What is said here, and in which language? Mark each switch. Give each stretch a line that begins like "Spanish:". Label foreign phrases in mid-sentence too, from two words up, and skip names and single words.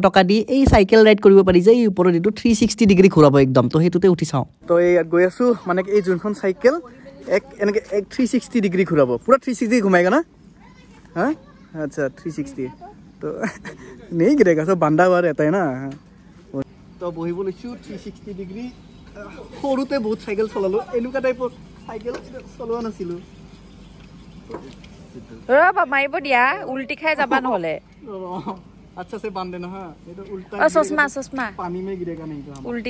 Assamese: টকা দি এই
English: cycle ride
Assamese: কৰিব পাৰি যে এই ওপৰত এইটো 360 ডিগ্ৰী ঘূৰাব একদম তো সেইটোতে উঠি চাওঁ তো এই গৈ আছোঁ মানে এই যোনখন চাইকেল এনেকৈ 360 ডিগ্ৰী ঘূৰাব পুৰা 360
Hindi: घुमाएगा ना हाँ अच्छा 360 तो नहीं गिरेगा
Assamese: চব বান্ধা হোৱাৰ এটাই না তো বহিব লৈছোঁ 360 ডিগ্ৰী সৰুতে বহুত চাইকেল চলালোঁ এনেকুৱা টাইপৰ চাইকেল চলোৱা নাছিলোঁ ৰবা মাৰিব দিয়া উল্টি খাই যাবা নহলে
Hindi: अच्छा से बांध देना हां ये तो उल्टा चश्मा पानी में गिरेगा नहीं तो